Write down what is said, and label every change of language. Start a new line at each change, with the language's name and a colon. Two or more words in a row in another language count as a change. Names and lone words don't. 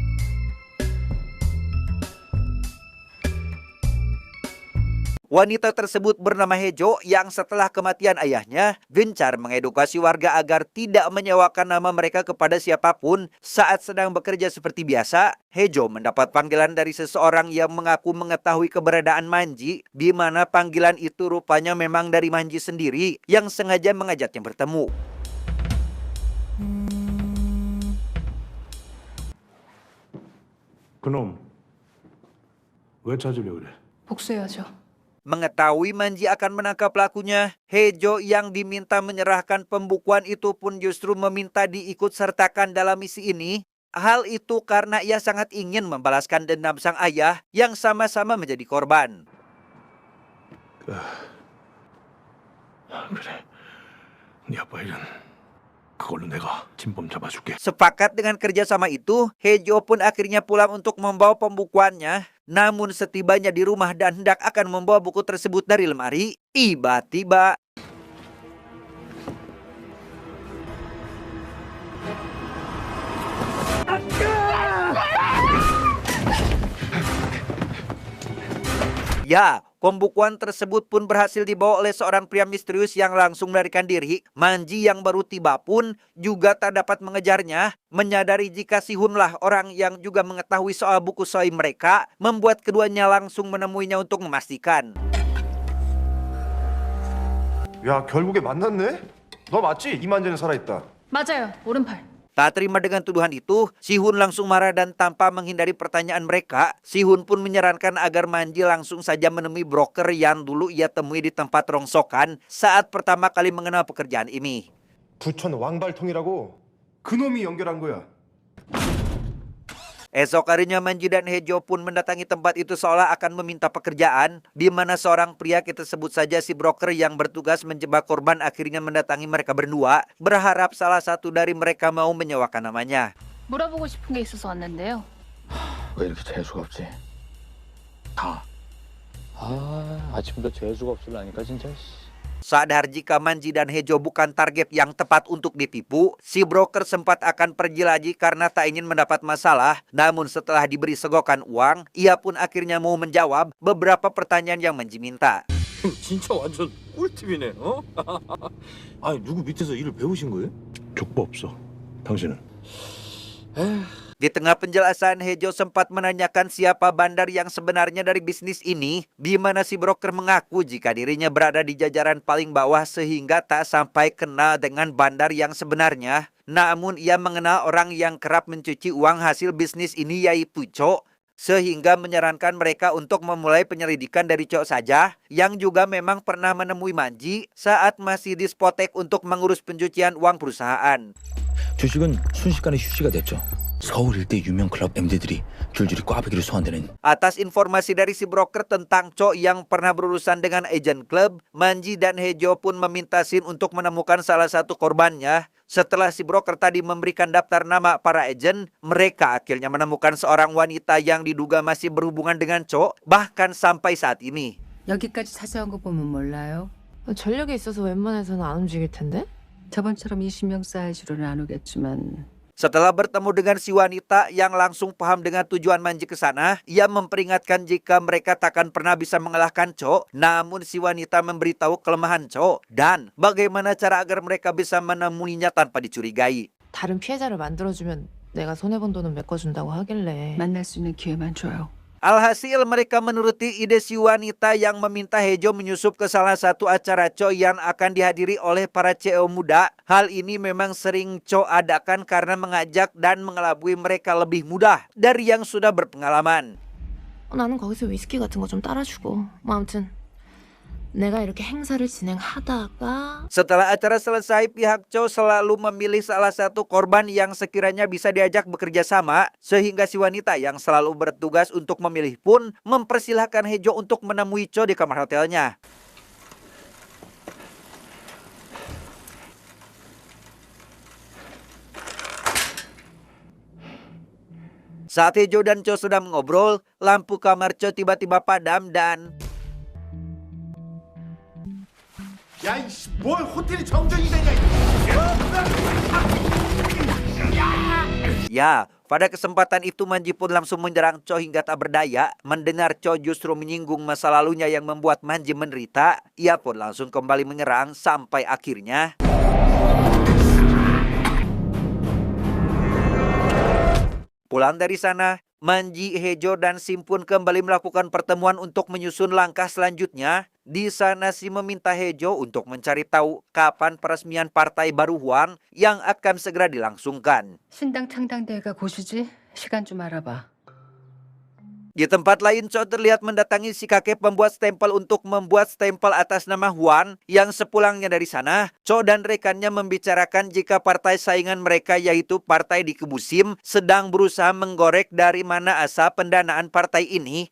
Indonesian: Wanita tersebut bernama Hejo yang setelah kematian ayahnya gencar mengedukasi warga agar tidak menyewakan nama mereka kepada siapapun. Saat sedang bekerja seperti biasa, Hejo mendapat panggilan dari seseorang yang mengaku mengetahui keberadaan Manji, di mana panggilan itu rupanya memang dari Manji sendiri yang sengaja mengajaknya bertemu.
Korean: 그놈 왜 찾으려고 그래? 복수해야죠.
Indonesian: Mengetahui Manji akan menangkap pelakunya, Hejo yang diminta menyerahkan pembukuan itu pun justru meminta diikut sertakan dalam misi ini. Hal itu karena ia sangat ingin membalaskan dendam sang ayah yang sama-sama menjadi korban.
Korean: 그래. 네 아빠 일은 그걸로 내가 진범 잡아줄게.
Indonesian: Sepakat dengan kerjasama itu, Hejo pun akhirnya pulang untuk membawa pembukuannya. Namun setibanya di rumah dan hendak akan membawa buku tersebut dari lemari, tiba-tiba ya, pembukuan tersebut pun berhasil dibawa oleh seorang pria misterius yang langsung melarikan diri. Manji yang baru tiba pun juga tak dapat mengejarnya. Menyadari jika Sihunlah orang yang juga mengetahui soal buku soi mereka, membuat keduanya langsung menemuinya untuk memastikan.
Korean: 야, 결국에 만났네? 너 맞지? 이만재는 살아있다. 맞아요. 오른팔.
Indonesian: Tak terima dengan tuduhan itu, Sihun langsung marah dan tanpa menghindari pertanyaan mereka, Sihun pun menyarankan agar Manji langsung saja menemui broker yang dulu ia temui di tempat rongsokan saat pertama kali mengenal pekerjaan ini.
Korean: 부천 왕발통이라고 그놈이 연결한 거야.
Indonesian: Esok harinya Manji dan Hejo pun mendatangi tempat itu seolah akan meminta pekerjaan, di mana seorang pria, kita sebut saja si broker yang bertugas menjebak korban, akhirnya mendatangi mereka berdua, berharap salah satu dari mereka mau menyewakan namanya.
Korean: 물어보고 싶은 게 있어서 왔는데요. 왜 이렇게 재수가 없지? 아침부터 재수가 없으려니까 진짜.
Indonesian: Sadar jika Manji dan Hejo bukan target yang tepat untuk ditipu, si broker sempat akan pergi lagi karena tak ingin mendapat masalah. Namun setelah diberi segokan uang, ia pun akhirnya mau menjawab beberapa pertanyaan yang Manji minta.
Korean: 진짜 완전 꿀팁이네. 어? 아니 누구 밑에서 일을 배우신 거예요? 족보 없어. 당신은?
Indonesian: Di tengah penjelasan, Hejo sempat menanyakan siapa bandar yang sebenarnya dari bisnis ini, di mana si broker mengaku jika dirinya berada di jajaran paling bawah sehingga tak sampai kenal dengan bandar yang sebenarnya. Namun ia mengenal orang yang kerap mencuci uang hasil bisnis ini, yaitu Cok, sehingga menyarankan mereka untuk memulai penyelidikan dari Cok saja, yang juga memang pernah menemui Manji saat masih di Spotek untuk mengurus pencucian uang perusahaan.
Korean: 주식은 순식간에 휴지가 됐죠. 서울 일대 유명 클럽 MD들이 줄줄이 꽈배기로 소환되는.
Indonesian: Atas informasi dari si broker tentang Cok yang pernah berurusan dengan agent klub, Manji dan Hejo pun meminta Sin untuk menemukan salah satu korbannya. Setelah si broker tadi memberikan daftar nama para agent, mereka akhirnya menemukan seorang wanita yang diduga masih berhubungan dengan Cok, bahkan sampai saat ini.
Korean: 여기까지 찾아온 거 보면 몰라요? 전력이 있어서 웬만해서는 안 움직일 텐데? 저번처럼 20명 사이즈로는 안 오겠지만
Indonesian: Setelah bertemu dengan si wanita yang langsung paham dengan tujuan Manji ke sana, ia memperingatkan jika mereka takkan pernah bisa mengalahkan Cho. Namun si wanita memberitahu kelemahan Cho dan bagaimana cara agar mereka bisa menemuinya tanpa dicurigai.
Korean: 다른 피해자를 만들어주면 내가 손해본 돈은 메꿔준다고 하길래 만날 수 있는 기회만 줘요.
Indonesian: Alhasil mereka menuruti ide si wanita yang meminta Hejo menyusup ke salah satu acara Cho yang akan dihadiri oleh para CEO muda. Hal ini memang sering Cho adakan karena mengajak dan mengelabui mereka lebih mudah dari yang sudah berpengalaman.
Korean: 나는 거기서 위스키 같은 거 좀 따라주고 뭐 아무튼 내가 이렇게 행사를 진행하다가
Indonesian: Setelah acara selesai, pihak Cho selalu memilih salah satu korban yang sekiranya bisa diajak bekerja sama, sehingga si wanita yang selalu bertugas untuk memilih pun mempersilahkan Hejo untuk menemui Cho di kamar hotelnya. Saat Hejo dan Cho sedang mengobrol, lampu kamar Cho tiba-tiba padam dan
Korean: 야, 이씨, 뭘 호텔이 정전이 되냐?
Indonesian: ya, pada kesempatan itu Manji pun langsung menyerang Cho hingga tak berdaya. Mendengar Cho justru menyinggung masa lalunya yang membuat Manji menderita, ia pun langsung kembali menyerang sampai akhirnya pulang dari sana. Manji, Hejo, dan Sim pun kembali melakukan pertemuan untuk menyusun langkah selanjutnya. Di sana Sim meminta Hejo untuk mencari tahu kapan peresmian partai baru Hwang yang akan segera dilangsungkan.
Korean: 신당 창당대회가 고시지? 시간 좀 알아봐.
Indonesian: Di tempat lain, Cho terlihat mendatangi si kakek pembuat stempel untuk membuat stempel atas nama Hwang. Yang sepulangnya dari sana, Cho dan rekannya membicarakan jika partai saingan mereka yaitu partai di Kubu Sim sedang berusaha menggorek dari mana asal pendanaan partai ini.